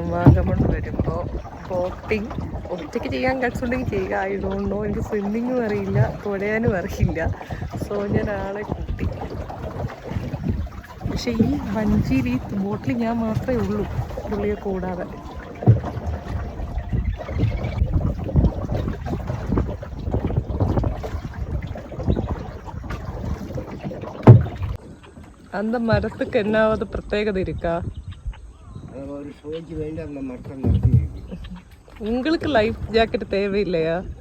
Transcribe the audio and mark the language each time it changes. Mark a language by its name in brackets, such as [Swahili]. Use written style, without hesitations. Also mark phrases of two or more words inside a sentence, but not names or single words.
[Malayalam] വാഗമൺ വരുമ്പോൾ ബോട്ടിങ് ഒറ്റയ്ക്ക് ചെയ്യാൻ കട്സുണ്ടെങ്കിൽ ചെയ്യുക. [English] I don't know, [Malayalam] എനിക്ക് സ്വിമ്മിങ്ങും അറിയില്ല, തുഴയാനും അറിയില്ല. സോ ഞാൻ ആളെ കൂട്ടി. പക്ഷെ ഈ വഞ്ചിയിൽ, ഈ ബോട്ടിൽ ഞാൻ മാത്രമേ ഉള്ളൂ, പുള്ളിയെ കൂടാതെ. [Tamil] அந்த மரத்துக்கு என்னாவது பிரத்யேகதை இருக்கா? உங்களுக்கு [English] life jacket [Tamil] தேவையில்லையா?